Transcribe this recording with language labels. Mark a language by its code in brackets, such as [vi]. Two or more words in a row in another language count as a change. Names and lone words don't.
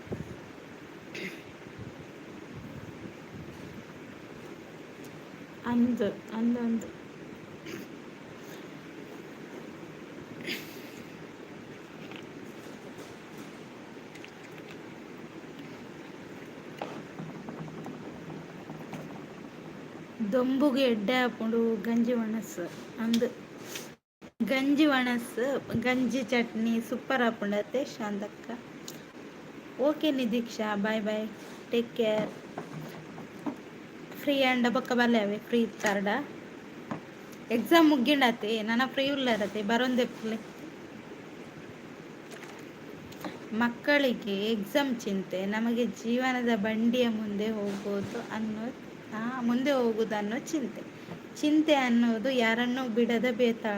[tcy] ಅಂದು ದೊಂಬುಗೆ ಎಡ್ಡೆ ಹಾಕೊಂಡು ಗಂಜಿ ಒಣಸು ಅಂದು ಗಂಜಿ ಒಣಸು ಗಂಜಿ ಚಟ್ನಿ ಸೂಪರ್ ಹಾಕೊಂಡತ್ತೆ ಶಾಂತಕ್ಕ. [en] Okay Nidiksha, bye bye, take care. [tcy] ಫ್ರೀ ಅಂಡ ಬೊಕ್ಕ ಬಲ್ಲೆ ಫ್ರೀ ಇತ್ತಾರ್ಡ ಎಕ್ಸಾಮ್ ಮುಗ್ಗಿಂಡತ್ತೆ ನನ್ನ ಫ್ರೀ ಉಳ್ಳರತ್ತೆ ಬರೊಂದೆಪ್ಪಲೆ. [kn] ಮಕ್ಕಳಿಗೆ ಎಕ್ಸಾಮ್ ಚಿಂತೆ, ನಮಗೆ ಜೀವನದ ಬಂಡಿಯ ಮುಂದೆ ಹೋಗುವುದನ್ನೋ ಚಿಂತೆ ಅನ್ನೋದು ಯಾರನ್ನೂ ಬಿಡದ ಬೇತಾಳ.